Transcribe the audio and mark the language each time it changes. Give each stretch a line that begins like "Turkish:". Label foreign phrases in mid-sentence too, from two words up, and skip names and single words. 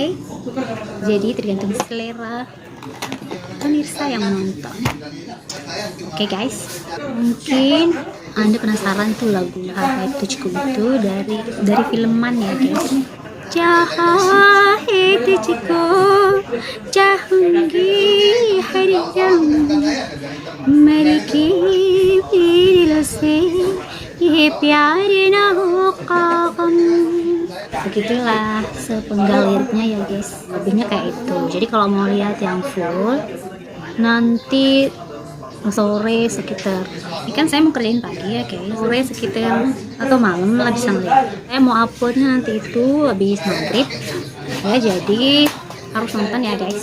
Indonesian: Jadi tergantung selera pemirsa yang menonton. Oke guys. Mungkin Anda penasaran tuh lagu Hai Tuchku itu dari filman ya guys.
Hindi: जहाँ है तुझको चाहूंगी हर दम मर के दिल से ये प्यार ना हो गम.
Indonesian: Begitulah sepenggal liriknya ya guys. Lebihnya kayak itu. Jadi kalau mau lihat yang full nanti sore sekitar, ini kan saya mau kerjain pagi ya guys, sore sekitar atau malam lah bisa ngeliat. Saya mau uploadnya nanti itu habis maghrib ya, jadi harus nonton ya guys.